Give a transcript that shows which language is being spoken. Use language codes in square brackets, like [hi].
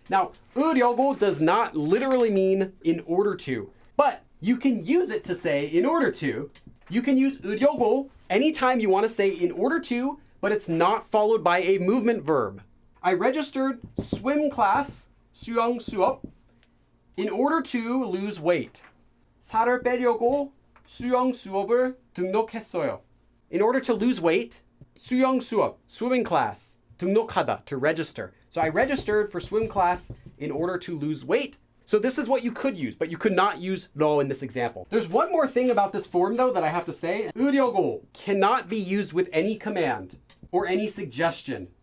[en] Now, 으려고 does not literally mean in order to, but you can use it to say in order to. You can use 으려고 anytime you want to say in order to, but it's not followed by a movement verb. I registered swim class, 수영 수업, in order to lose weight. [ko] 살을 빼려고 수영 수업을 등록했어요. [en] In order to lose weight, 수영 수업, swimming class, 등록하다, to register. So I registered for swim class in order to lose weight. So this is what you could use, but you could not use 로 in this example. There's one more thing about this form though that I have to say. 으려고 cannot be used with any command or any suggestion.